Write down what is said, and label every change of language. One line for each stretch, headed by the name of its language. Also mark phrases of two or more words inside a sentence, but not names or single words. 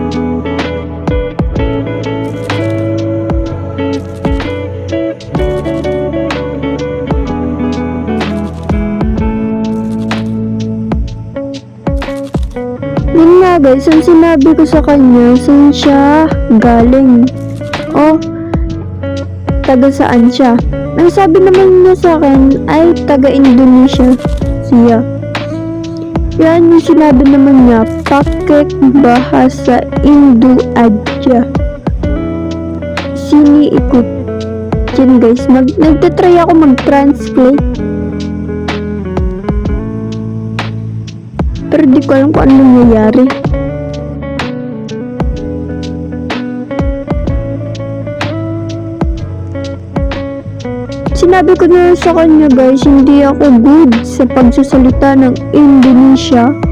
Filipino: Yan nga, guys, ang sinabi ko sa kanya, saan siya galing. Oh, taga saan siya? Ang sabi naman niya sa akin ay taga Indonesia siya. Yan yung sinabi naman niya,
Indonesian: pakai bahasa Indo aja. Sini ikut.
Filipino: Yan, guys, nagtatry ako mag-translate. Pero di ko alam kung ano nangyayari. Sinabi ko na sa kanya, guys, hindi ako good sa pagsasalita ng Indonesia.